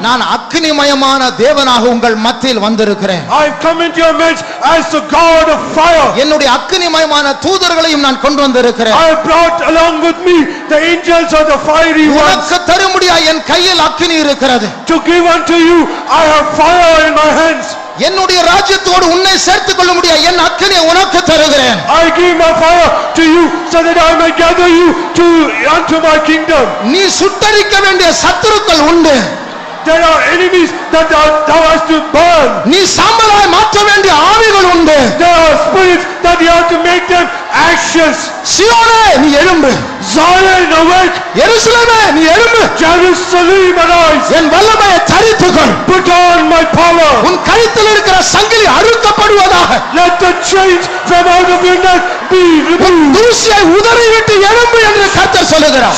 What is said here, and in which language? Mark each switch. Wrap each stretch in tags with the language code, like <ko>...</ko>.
<ta>நான் அக்கினிமயமான தேவனாக உங்கள் மத்தியில் வந்திருக்கிறேன்.</ta> <en>I have come into your midst as the God of fire.</en> <ta>என்னுடைய அக்கினிமயமான தூதர்களையும் நான் கொண்டு வந்திருக்கிறேன்.</ta> <en>I have brought along with me the angels of the fiery ones.</en> <ta>உனக்கு தரும்படியா என் கையில் அக்கினி இருக்கிறது.</ta> <en>To give unto you, I have fire in my hands.</en> <ta>என்னுடைய ராஜ்யத்தோடு உன்னை சேர்த்துக் கொள்ள முடியாது என் அக்கினியை உனக்கு தருகிறேன்.</ta> <en>I give my fire to you so that I may gather you unto my kingdom.</en> <ta>நீ சுட்டரிக்க வேண்டிய சத்துருக்கள் உண்டு.</ta> <en>There are enemies that thou hast to burn.</en> <ta>நீ சாம்பலாய் மாற்ற வேண்டிய ஆவிகள் உண்டு.</ta> <en>There are spirits that you have to make them ashes.</en> <ta>சீயோனே நீ எழும்பு.</ta> <en>Zion, awake.</en> <ta>எருசலேமே நீ எழும்பு.</ta> <en>Jerusalem, arise.</en> <ta>என் வல்லமையை தரித்துக்கொள்.</ta> <en>Put on my power.</en> <ta>உன் கழுத்தில் இருக்கிற சங்கிலி அறுக்கப்படுவதாக.</ta> <en>Let the chains from out of your neck be removed.</en> <ta>தூசியை உதறிவிட்டு எழும்பு என்று கர்த்தர் சொல்லுகிறார்.</ta>